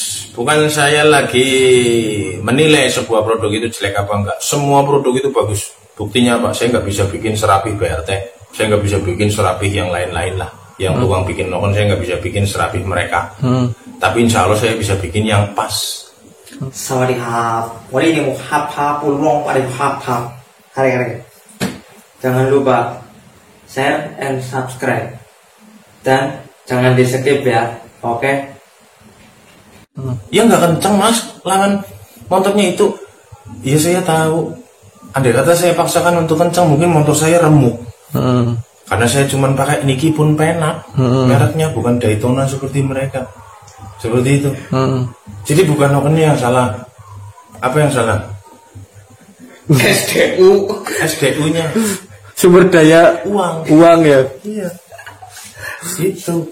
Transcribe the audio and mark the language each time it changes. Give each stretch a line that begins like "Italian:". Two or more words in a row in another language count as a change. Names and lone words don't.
Indonesian: Bukan saya lagi menilai sebuah produk itu jelek apa enggak. Semua produk itu bagus. Buktinya apa? Saya nggak bisa bikin serapih BRT. Saya nggak bisa bikin serapih yang lain-lain lah. Yang tukang bikin noken saya nggak bisa bikin serapih mereka. Tapi insya Allah saya bisa bikin yang pas.
Thai: สวัสดีครับวันนี้ผมฮับพาปูลงไปฮับพาอะไร
Indonesian: jangan lupa share and subscribe dan jangan di skip ya, oke? Ya nggak kenceng mas, lawan motornya itu. Ya saya tahu. Andai kata saya paksakan untuk kenceng, mungkin motor saya remuk. Karena saya cuma pakai Niki pun penak. Mereknya bukan Daytona seperti mereka. Seperti itu. Jadi bukan nokennya yang salah. Apa yang salah? SDU-nya. Sumber daya uang ya. Iya. Itu.